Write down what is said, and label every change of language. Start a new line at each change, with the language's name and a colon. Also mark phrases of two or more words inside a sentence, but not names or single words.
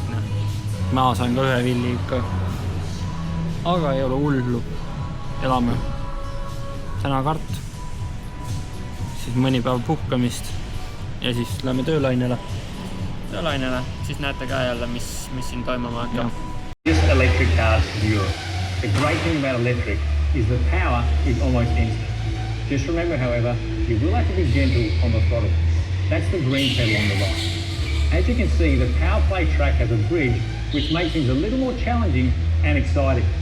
Estonian: Ma sain ka ühe villi ikka. Aga ei ole hullu. Elame täna kart. Siis mõni päev puhkamist. Ja siis läheme töölainele. Töölainele. Siis näete ka jälle, mis siin toimuma hakkab.
English: This electric cars in Europe. The great thing about electric is the power is almost instant. Just remember, however, you will have to be gentle on the throttle. That's the green pedal on the right. As you can see, the power play track has a bridge, which makes things a little more challenging and exciting.